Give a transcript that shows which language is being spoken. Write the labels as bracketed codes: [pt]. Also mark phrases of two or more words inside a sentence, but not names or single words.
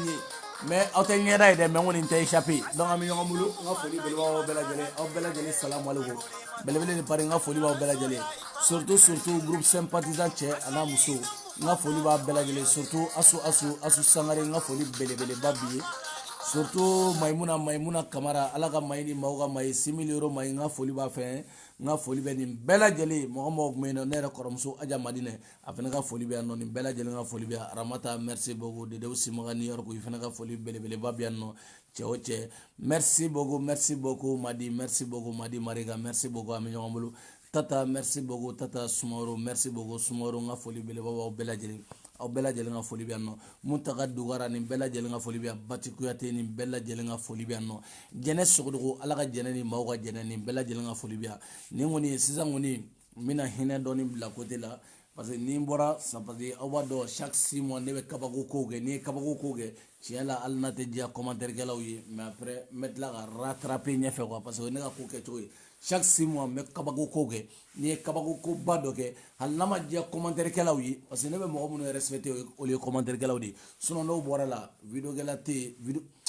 [bm] ye mais aw tɛ ɲɛda ye dɛ mais n kɔni tɛ échapper donc an bɛ ɲɔgɔn bolo n ka foli belebele b'aw bɛɛ lajɛlen [ar] السلام عليكم [bm] belebele ni pari n ka foli b'aw bɛɛ lajɛlen surtout [fr] groupe sympathisant [bm] cɛ a n'a muso n ka foli b'a bɛɛ lajɛlen surtout asu sangare n ka foli belebeleba b'i ye surtout maimuna kamara ala ka mayi ni maaw ka mayi similiyɔrɔ mayi n ka foli b'a fɛ n ka foli bɛ nin bɛɛ lajɛlen mɔgɔ mɔgɔ tun bɛ yen nɔ ne yɛrɛ kɔrɔmuso aja madinɛ a fana ka foli bɛ yan nɔ nin bɛɛ lajɛlen ka foli bɛ yan aramata [fr] merci beaucoup [bm] dedew simaga New York i fana ka foli belebeleba bɛ yan nɔ cɛ o cɛ [fr] merci beaucoup [bm] madi merci beaucoup madi mariga [fr] merci beaucoup [bm] an bɛ ɲɔgɔn bolo tata [fr] merci beaucoup [bm] tata sumaworo [fr] merci beaucoup [bm] sumaworo n ka foli belebeleba b'aw bɛɛ lajɛlen aw bɛɛ lajɛlen ka foli bɛ yan nɔ Mutaga Dugara nin bɛɛ lajɛlen ka foli bɛ yan Bati Kuyate nin bɛɛ lajɛlen ka foli bɛ yan nɔ Jɛnɛ Sogodogo ala ka jɛnɛ ni maaw ka jɛnɛ nin bɛɛ lajɛlen ka foli bɛ yan nin kɔni sisan kɔni n bɛna hinɛ dɔɔni bila [fr] côté la parce que [bm] ni n bɔra parce aw b'a dɔn [fr] chaque 6 mois [bm] ne bɛ kabako kow kɛ n'i ye kabako kow kɛ tiɲɛ la hali n'a tɛ diya commentaire kɛlaw ye [fr] mais après [bm] n bɛ tila ka rattraper ɲɛfɛ quoi [fr] parce que [bm] ne ka ko kɛcogo ye [fr] chaque 6 mois [bm] n bɛ kabako kow kɛ n'i ye kabako koba dɔ kɛ hali n'a ma diya commentaire kɛlaw ye [fr] parce que [bm] ne bɛ mɔgɔ minnu respecté olu ye commentaire kɛlaw de ye sinon n'o bɔra la video kɛla tɛ yen